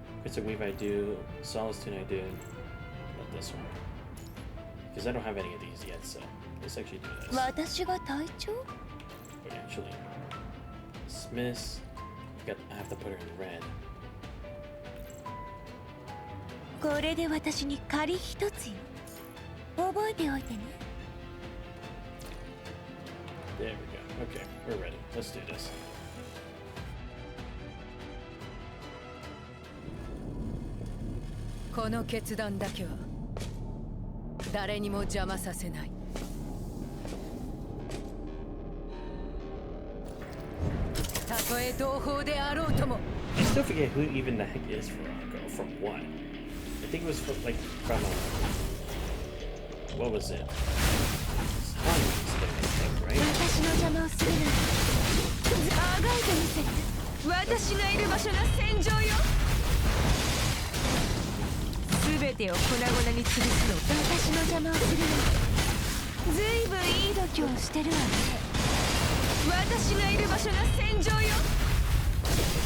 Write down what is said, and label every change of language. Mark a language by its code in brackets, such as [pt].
[en] Crystal Weave I do, Solace Tune I do. Not this one. Because I don't have any of these yet, so let's actually do this. [ja] 私が隊長? [en] But actually, Smiths, I have to put her in red. [ja] これで私に借り一つよ。覚えておいてね。 [en] There we go. Okay, we're ready. Let's do this. [ja] この決断だけは誰にも邪魔させない。たとえ同胞であろうとも。 [en] I still forget who even the heck is Veronica. From what? I think it was from, like, from, what was it? It's Han's thing, I think, right? [ja] 私の邪魔をするな。あがいてみせて。私がいる場所が戦場よ。すべてを粉々に潰すの。私の邪魔をするな。ずいぶんいい度胸をしてるわね。私がいる場所が戦場よ。